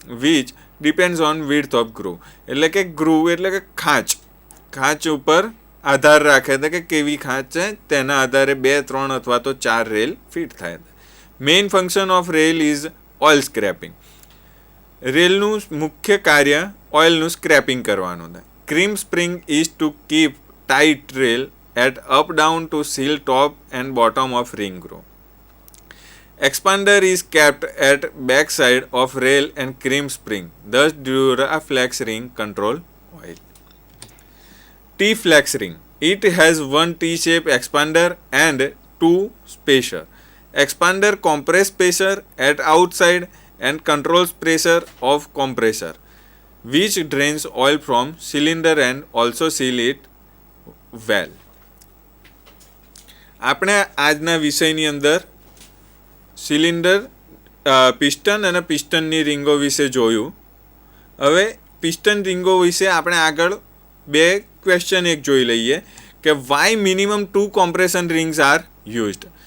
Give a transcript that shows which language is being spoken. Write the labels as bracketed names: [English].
[English] which depends on width of groove [Gujarati] એટલે કે groove એટલે કે ખાંચ ઉપર આધાર રાખે છે કે કેવી ખાંચ છે તેના આધારે 2, 3 અથવા તો 4 રેલ ફિટ થાય છે. [English] Main function of rail is oil scraping. [Gujarati] રેલનું મુખ્ય કાર્ય ઓઇલનું સ્ક્રેપિંગ કરવાનું છે. [English] Cream spring is to keep tight rail at up down to seal top and bottom of ring groove. Expander is kept at back side of rail and cream spring. Thus Duraflex ring control oil. T-flex ring. It has 1 T-shape expander and 2 spacer. Expander compress pressure at outside and controls pressure of compressor, which drains oil from cylinder and also seal it well. [Gujarati] આપણે આજના વિષયની અંદર cylinder piston અને પિસ્ટનની રીંગો વિશે જોયું. હવે piston રીંગો વિશે આપણે આગળ 2 ક્વેશ્ચન એક જોઈ લઈએ કે [English] Why minimum 2 compression rings are used.